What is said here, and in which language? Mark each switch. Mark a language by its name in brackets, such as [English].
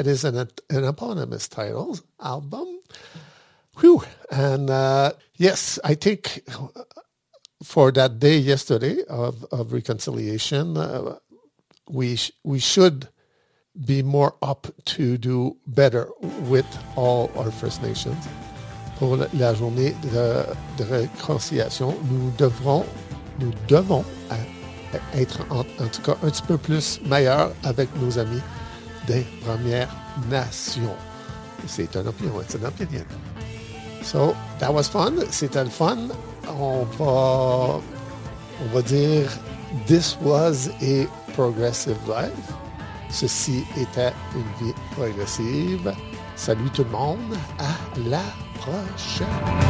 [English] It is an eponymous title album. Whew. And yes, I think for that day yesterday of reconciliation, we should be more up to do better with all our First Nations. [French] Pour la journée de réconciliation, nous devons être en tout cas un petit peu plus meilleurs avec nos amis des Premières Nations. C'est une opinion, [English] it's an opinion. So, that was fun. [French] C'était le fun. On va dire [English] this was a progressive life. [French] Ceci était une vie progressive. Salut tout le monde. À la prochaine.